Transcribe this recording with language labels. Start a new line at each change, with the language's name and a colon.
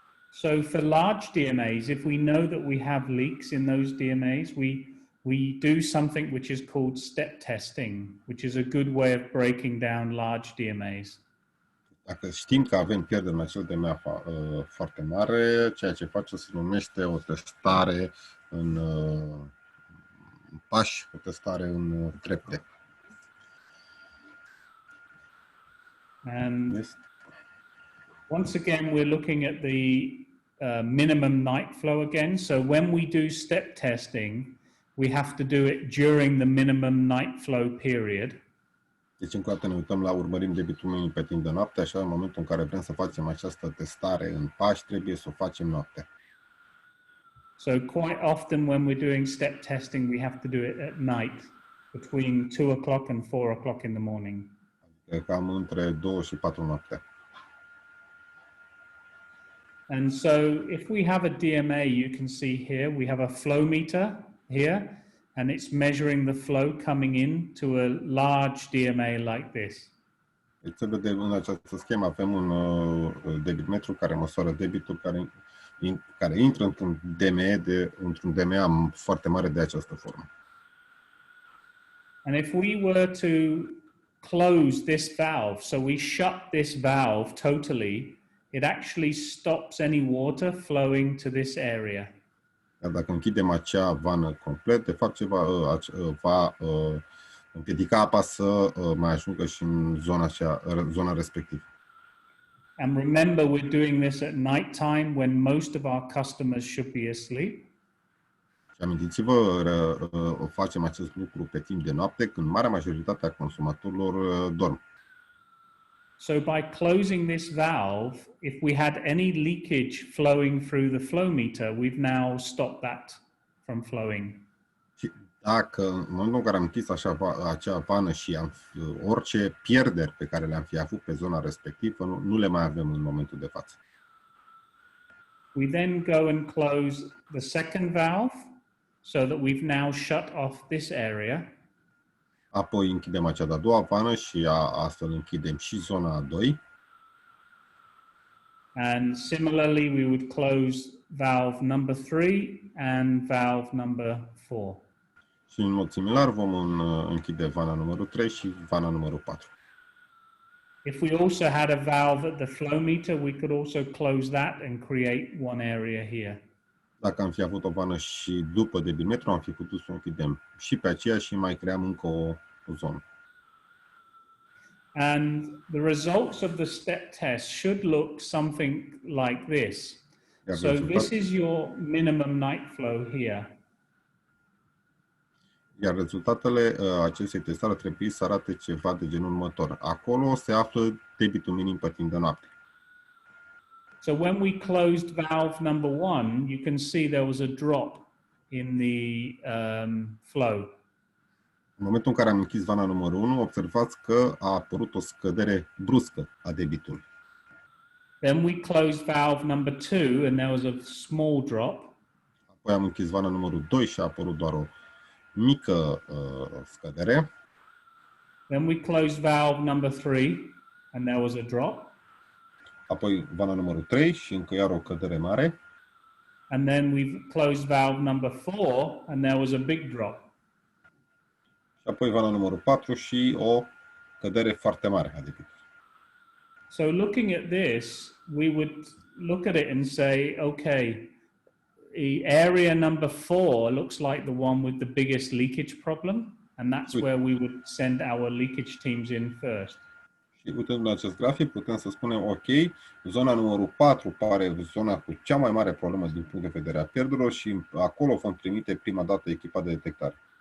English: So for large DMAs, if we know that we have leaks in those DMAs, we do something which is called step testing, which is a good way of breaking down large DMAs.
Romanian: Dacă știm că avem pierderi în acel DMA foarte mare, ceea ce face se numește o testare în pași, o testare în trepte.
English: And Yes. once again, we're looking at the minimum night flow again. So when we do step testing, we have to do it during the minimum night flow period.
Romanian: Deci încă o dată ne uităm la urmărim debitul minim pe timp de noapte, așa în momentul în care vrem să facem această testare în pași, trebuie să o facem noaptea.
English: So quite often when we're doing step testing, we have to do it at night between 2 o'clock and 4 o'clock in the morning.
Romanian: Cam între 2 și 4 noaptea.
English: And so if we have a DMA, you can see here, we have a flow meter here, and it's measuring the flow coming in to a large DMA like this.
Romanian: Deci se vede în această schemă, avem un debitmetru care măsoară debitul care intră într-un DMA foarte mare de această formă.
English: And if we were to close this valve, so we shut this valve totally, it actually stops any water flowing to this area.
Romanian: Dar dacă închidem acea vană complet, de fapt ce va împiedica apa să mai ajungă și în zona respectivă.
English: And remember, we're doing this at night time when most of our customers should be asleep.
Romanian: Și amintiți-vă, o facem acest lucru pe timp de noapte, când marea majoritate a consumatorilor dorm.
English: So by closing this valve, if we had any leakage flowing through the flow meter, we've now stopped that from flowing.
Romanian: Și dacă în momentul în care am închis acea vană și orice pierderi pe care le-am fi avut pe zona respectivă, nu le mai avem în momentul de față.
English: We then go and close the second valve so that we've now shut off this area.
Romanian: Apoi închidem acea de-a doua vană și astfel închidem și zona a 2.
English: And similarly, we would close valve number 3 and valve number 4.
Romanian: Și în mod similar vom închide vana numărul 3 și vana numărul 4.
English: If we also had a valve at the flow meter, we could also close that and create one area here.
Romanian: Dacă am fi avut o vană și după debitmetru, am fi putut să o închidem și pe aceea și mai creăm încă o zonă.
English: And the results of the step test should look something like this. So this is your minimum night flow here.
Romanian: Iar rezultatele acestei testări ar trebui să arate ceva de genul următor. Acolo se află debitul minim pe timp de noapte.
English: So when we closed valve number 1, you can see there was a drop in the flow.
Romanian: În momentul în care am închis vana numărul 1, observați că a apărut o scădere bruscă a debitului.
English: Then we closed valve number 2 and there was a small drop.
Romanian: Apoi am închis vana numărul 2 și a apărut doar o mică scădere.
English: Then we closed valve number 3 and there was a drop.
Romanian: Apoi vana numărul 3 și încă iar o cădere mare.
English: And then we've closed valve number 4 and there was a big drop.
Romanian: Și apoi vana numărul 4 și o cădere foarte mare a debitului.
English: So looking at this, we would look at it and say, okay, the area number 4 looks like the one with the biggest leakage problem, and that's where we would send our leakage teams in first.
Romanian: Și uitând la acest grafic, putem să spunem, ok, zona numărul 4 pare zona cu cea mai mare problemă din punct de vedere a pierderilor și acolo vom trimite prima dată echipa de detectare.